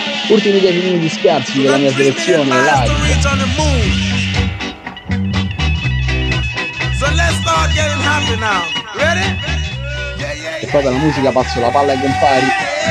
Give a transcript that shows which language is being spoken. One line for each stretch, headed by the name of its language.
Italian: Ultimi 10 minuti scarsi della mia selezione live.
English: So let's start getting happy now. Ready?
Italian: E poi dalla musica passo la palla ai compari.